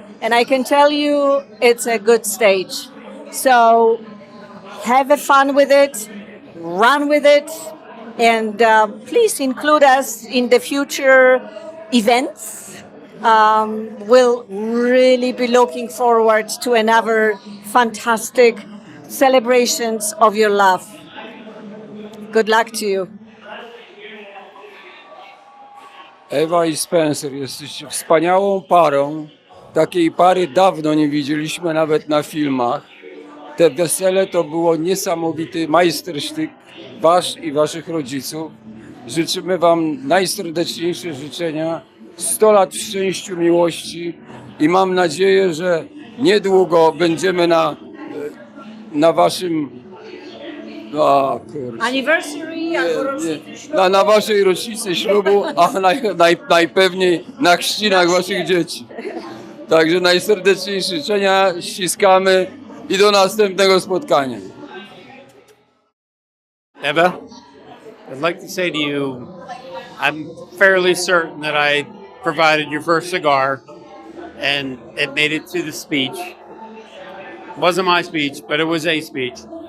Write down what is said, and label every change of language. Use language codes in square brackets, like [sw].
[en] And I can tell you it's a good stage. So have fun with it, run with it, and please include us in the future events. We'll really be looking forward to another fantastic celebrations of your love. Good luck to you. [pl] Ewa i Spencer, jesteście wspaniałą parą. Takiej pary dawno nie widzieliśmy nawet na filmach. Te wesele to było niesamowity majstersztyk wasz i waszych rodziców. Życzymy wam najserdeczniejsze życzenia, 100 lat w szczęściu, miłości i mam nadzieję, że niedługo będziemy na waszym Anniversary albo rocznicy ślubu. na waszej rocznicy ślubu, a najpewniej na chrzcinach waszych dzieci. Także najserdeczniejsze życzenia, ściskamy i do następnego spotkania. [en] Eva, I'd like to say to you, I'm fairly certain that I provided your first cigar and it made it to the speech. It wasn't my speech, but it was a speech.